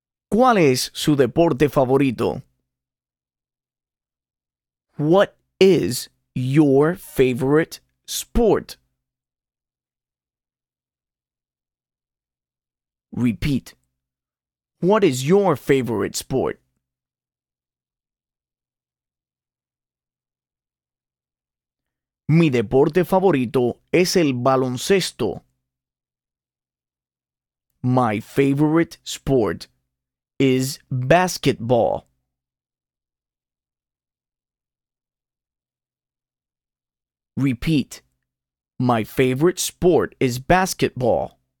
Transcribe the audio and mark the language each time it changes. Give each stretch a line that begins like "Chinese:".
Spanish: ¿Cuál es su deporte favorito?
English: What is your favorite sport? Repeat. What is your favorite sport?
Spanish: Mi deporte favorito es el baloncesto.
English: My favorite sport is basketball. Repeat. My favorite sport is basketball.